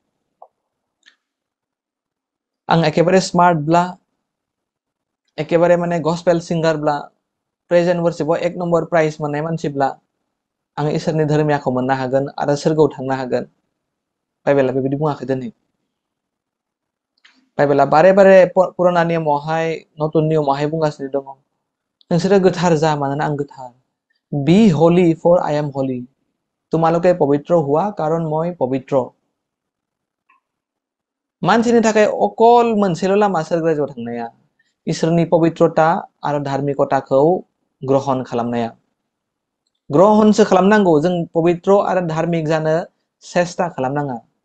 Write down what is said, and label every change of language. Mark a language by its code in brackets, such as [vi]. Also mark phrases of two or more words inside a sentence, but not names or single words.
[brx] आं एकेबारे स्मार्टब्ला, एकेबारे माने गस्पेल सिंगारब्ला, प्रेजेन्ट वर्शिपाव 1 नम्बर प्राइज मोननाय मानसिब्ला आं इसोरनि धोरोमियाखौ मोननो हागोन आरो सोरगोआव थांनो हागोन। बाइबेला बेबायदि बुङाखै दिनै। बाइबेला बारे बारे पुराना नियमावहाय, नतुन नियमावहाय बुंगासिनो दङ, नोंसोरो गोथार जा मानोना आं गोथार। [en] बी होली फर आई एम होली। [as] তোমালোকে পবিত্ৰ হোৱা কাৰণ মই পবিত্ৰ। [brx] मानसिनि थाखाय अकल मोनसेल' लामा सोरगो रायजोआव थांनाया, इसोरनि पबित्रता आरो धार्मिकताखौ ग्रहण खालामनाया। ग्रहणसो खालामनांगौ, जों पबित्र आरो धार्मिक जानो सेस्था खालामनाङा।